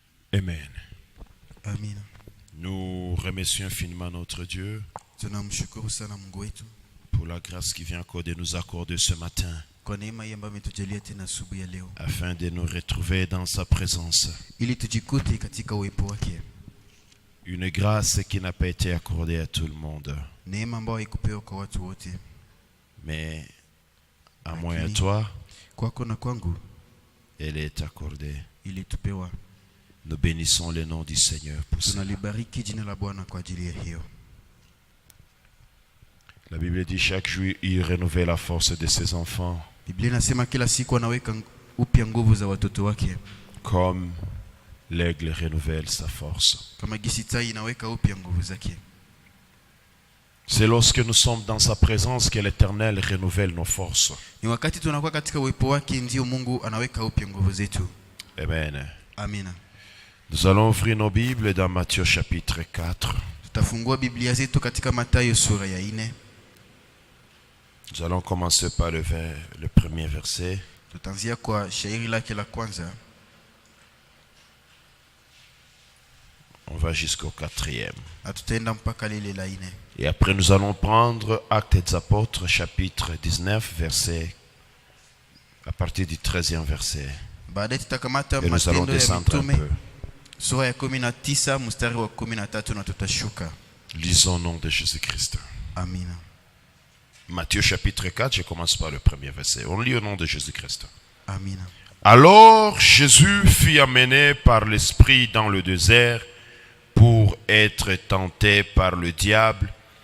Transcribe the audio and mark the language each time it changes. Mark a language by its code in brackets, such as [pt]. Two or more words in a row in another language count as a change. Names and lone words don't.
[fr] Amen. Amen. Nous remercions infiniment notre Dieu [sw] Tunamshukuru sana Mungu wetu [fr] pour la grâce qui vient encore de nous accorder ce matin [sw] kwa neema hii ambayo ametujalia tena asubuhi ya leo [fr] afin de nous retrouver dans sa présence. [sw] ili tujikute katika uwepo wake. [fr] Une grâce qui n'a pas été accordée à tout le monde, [sw] Neema ambayo haikupewa kwa watu wote, [fr] mais à moi et à toi, [sw] kwako na kwangu [fr] elle est accordée. [sw] ili tupewa. [fr] Nous bénissons le nom du Seigneur pour ça. [sw] Tunalibariki jina la Bwana kwa ajili ya hiyo. [fr] La Bible dit chaque jour il renouvelle la force de ses enfants [sw] Biblia inasema kila siku anaweka upya nguvu za watoto wake, [fr] comme l'aigle renouvelle sa force. [sw] kama gisi tai inaweka upya nguvu zake. [fr] C'est lorsque nous sommes dans sa présence que l'Éternel renouvelle nos forces. [sw] Ni wakati tunakuwa katika uwepo wake ndio Mungu anaweka upya nguvu zetu. [fr] Amen. [sw] Amina. [fr] Nous allons ouvrir nos Bibles dans Matthieu chapitre 4. [sw] Tutafungua Biblia zetu katika Mathayo sura ya 4. [fr] Nous allons commencer par le premier verset. [sw] Tutaanzia kwa shairi lake la kwanza. [fr] On va jusqu'au 4e. [sw] Na tutaenda mpaka lile la 4. [fr] Et après nous allons prendre Actes des Apôtres chapitre 19 verset à partir du 13e verset. [sw] Baadaye tutakamata [fr] Et nous allons [sw] Matendo ya [fr] descendre un [sw] Mitume [fr] peu. [sw] sura ya 19 mstari wa 13 na tutashuka. [fr] Lisons au nom de Jésus-Christ. [sw] Amina. [fr] Matthieu chapitre 4, je commence par le premier verset. On lit au nom de Jésus-Christ. [sw] Amina. [fr] Alors Jésus fut amené par l'Esprit dans le désert pour être tenté par le diable.